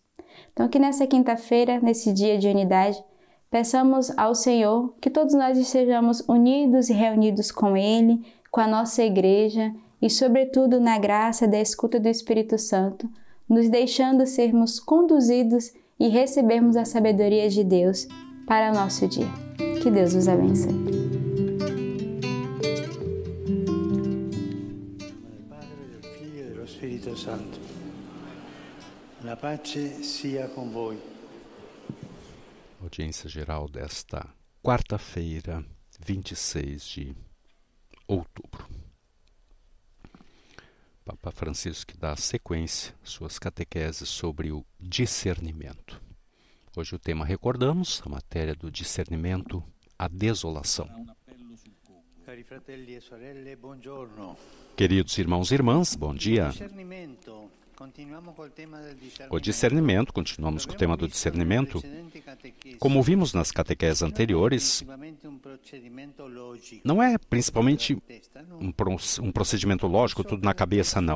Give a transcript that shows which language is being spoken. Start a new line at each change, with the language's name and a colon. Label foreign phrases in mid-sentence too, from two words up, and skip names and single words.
Portuguese: Então, que nessa quinta-feira, nesse dia de unidade, peçamos ao Senhor que todos nós estejamos unidos e reunidos com Ele, com a nossa igreja e, sobretudo, na graça da escuta do Espírito Santo, nos deixando sermos conduzidos e recebermos a sabedoria de Deus para o nosso dia. Que Deus os abençoe.
Italian: Spirito Santo, la pace sia con voi.
Portuguese: Audiência geral desta quarta-feira, 26 de outubro. Papa Francisco dá sequência às suas catequeses sobre o discernimento. Hoje o tema, recordamos, a matéria do discernimento, a desolação.
Italian: Cari fratelli e sorelle, buongiorno.
Portuguese: Queridos irmãos e irmãs, bom dia. O discernimento, continuamos com o tema do discernimento. Como vimos nas catequeses anteriores, não é principalmente um procedimento lógico, tudo na cabeça, não.